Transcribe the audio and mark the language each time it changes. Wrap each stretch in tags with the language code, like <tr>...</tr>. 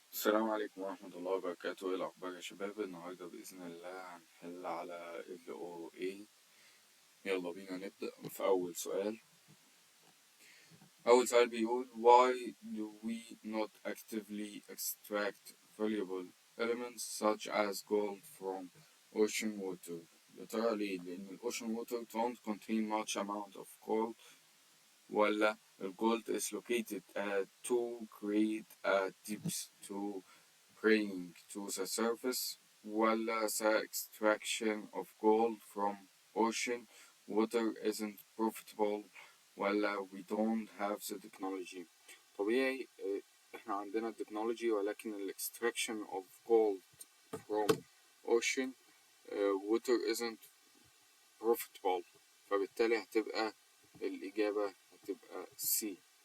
<ar>السلام عليكم ورحمة الله وبركاته. ايه الأخبار يا شباب؟ النهاردة بإذن الله هنحل على ال OA. يلا بينا نبدأ في أول سؤال. أول سؤال بيقول</ar> <en>why do we not actively extract valuable elements such as gold from ocean water؟</en> <ar>يا ترى ليه؟ لأن ال</ar> <en>ocean water don't contain much amount of gold، ولا ال gold is located at too great a depths to bring to the surface، ولا the extraction of gold from ocean water isn't profitable، ولا we don't have the technology.</en> <ar>طبيعي احنا عندنا التكنولوجي، ولكن ال</ar> <en>extraction of gold from ocean water isn't profitable،</en> <ar>فبالتالي هتبقى الإجابة هتبقى C.</ar>